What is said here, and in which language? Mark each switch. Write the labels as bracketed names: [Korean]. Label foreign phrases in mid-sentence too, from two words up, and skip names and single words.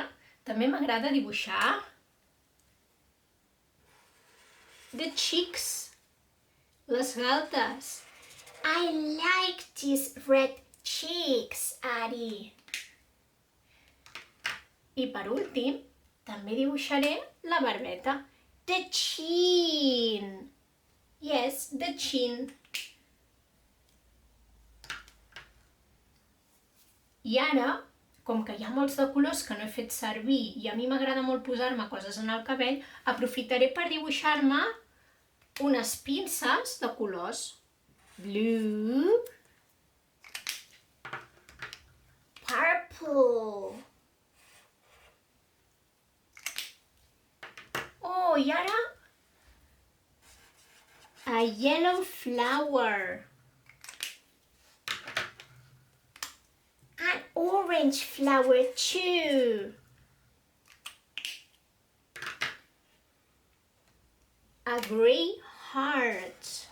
[Catalan] També m'agrada dibuixar [English] the cheeks, [Catalan] les galtes. [English] I like these red cheeks, Addie. [Catalan] I per últim, també dibuixaré la barbeta. [English] The chin. Yes, the chin. [Catalan] I ara, com que hi ha molts de colors que no he fet servir i a mi m'agrada molt posar-me coses en el cabell, aprofitaré per dibuixar-me unes pinces de colors. [English] Blue, Purple. oh, [Catalan] i ara [English] a yellow flower. An orange flower too. A grey heart.